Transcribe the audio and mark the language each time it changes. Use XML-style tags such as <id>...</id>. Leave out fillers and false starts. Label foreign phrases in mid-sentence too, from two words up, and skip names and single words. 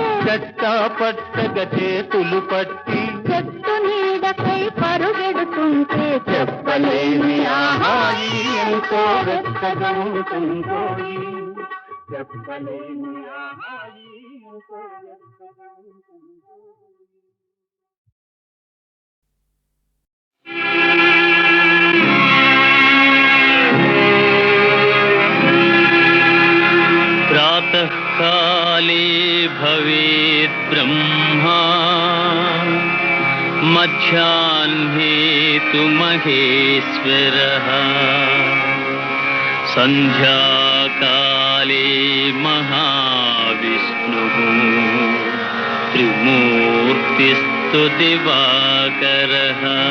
<te>చట్టా పట్టగా చేతులు పట్టి చెట్టు నీడకై పరుగెడుతుంటే చెప్పలేని ఆహాయి ఎంతో వెచ్చగా ఉంటుందోయి చెప్పలేని ఆహాయి ఎంతో వెచ్చగా ఉంటుందోయి</te> <sa>प्रातः काले भवेत् ब्रह्मा मध्याह्ने तु महेश्वरः सन्ध्याकाले महाविष्णुः त्रिमूर्तिस्तु तु दिवाकरः</sa>